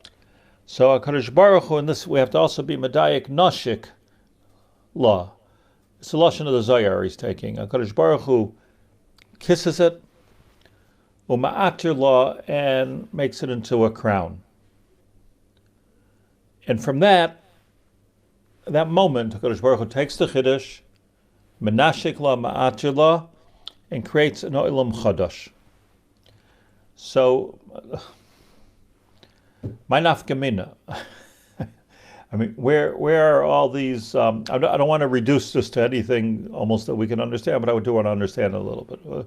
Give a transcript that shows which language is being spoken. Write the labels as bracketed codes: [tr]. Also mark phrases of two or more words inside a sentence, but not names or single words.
[en] So [he] הקדוש ברוך הוא, [en] in this we have to also be [he] מדייק נשיק לה. [en] It's the lashon of the Zohar he's taking. [he] הקדוש ברוך הוא [en] kisses it, [he] ומעטיר לה, [en] and makes it into a crown. And from that moment, [he] הקדוש ברוך הוא [en] takes the Chiddush, [he] מנשיק לה, מעטיר לה, [en] and creates an [he] עולם חדש. [en] So, my nafkamina. I mean, where are all these? I don't want to reduce this to anything almost that we can understand, but I do want to understand a little bit.